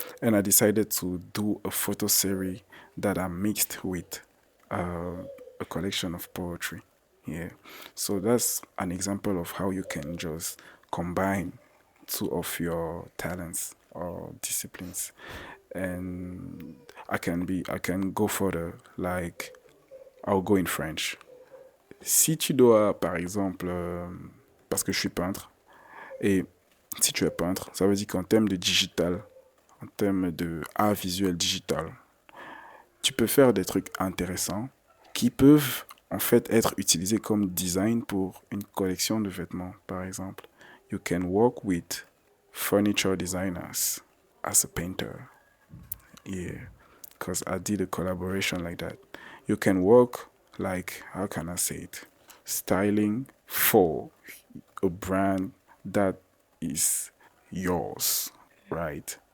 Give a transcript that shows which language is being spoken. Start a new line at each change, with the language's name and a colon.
English: And I decided to do a photo series that are mixed with a collection of poetry. Yeah. So that's an example of how you can just combine two of your talents or disciplines. And I can go further, like I'll go in French.
French: Si tu dois, par exemple, parce que je suis peintre, et si tu es peintre, ça veut dire qu'en termes de digital, en termes de art visuel digital, tu peux faire des trucs intéressants qui peuvent en fait être utilisés comme design pour une collection de vêtements, par exemple.
English: You can work with furniture designers as a painter. Yeah, because I did a collaboration like that. You can work like, how can I say it? Styling for a brand that is yours, right?